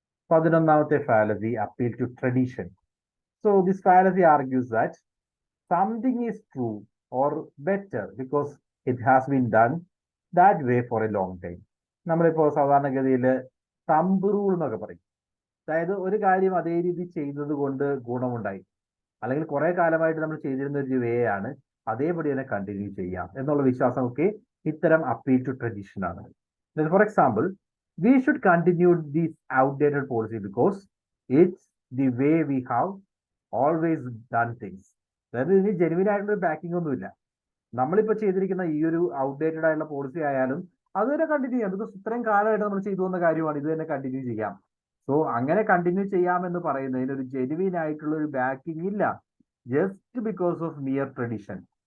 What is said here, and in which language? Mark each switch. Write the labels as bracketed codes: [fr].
[ml] 11ാമത്തെ [en] fallacy, appeal to tradition. So this fallacy argues that something is true or better because it has been done that way for a long time. [ml] നമ്മളിപ്പോൾ സാധാരണഗതിയിൽ thumb rule എന്നൊക്കെ പറയും. അതായത് ഒരു കാര്യം അതേ രീതി ചെയ്തത് കൊണ്ട് ഗുണമുണ്ടായി, അല്ലെങ്കിൽ കുറെ കാലമായിട്ട് നമ്മൾ ചെയ്തിരുന്ന ഒരു വേ ആണ്, അതേപടി തന്നെ കണ്ടിന്യൂ ചെയ്യാം എന്നുള്ള വിശ്വാസമൊക്കെ ഇത്തരം അപ്പീൽ ടു ട്രഡീഷൻ ആണ്. [en] For example, we should continue this outdated policy because it's the way we have always done things. [ml] അതായത് ഇതിന് ജെനുവിൻ ആയിട്ടുള്ള ബാക്കിംഗ് ഒന്നുമില്ല. നമ്മളിപ്പോൾ ചെയ്തിരിക്കുന്ന ഈ ഒരു ഔട്ട്ഡേറ്റഡ് ആയിട്ടുള്ള പോളിസി ആയാലും അത് തന്നെ കണ്ടിന്യൂ ചെയ്യാം. ബിക്കോസ് ഇത്രയും കാലമായിട്ട് നമ്മൾ ചെയ്തു വന്ന കാര്യമാണ്, ഇത് തന്നെ കണ്ടിന്യൂ ചെയ്യാം. സോ അങ്ങനെ കണ്ടിന്യൂ ചെയ്യാമെന്ന് പറയുന്നതിന് ഒരു ജെനുവിൻ ആയിട്ടുള്ള ഒരു ബാക്കിംഗ് ഇല്ല, [en] Just because of mere tradition.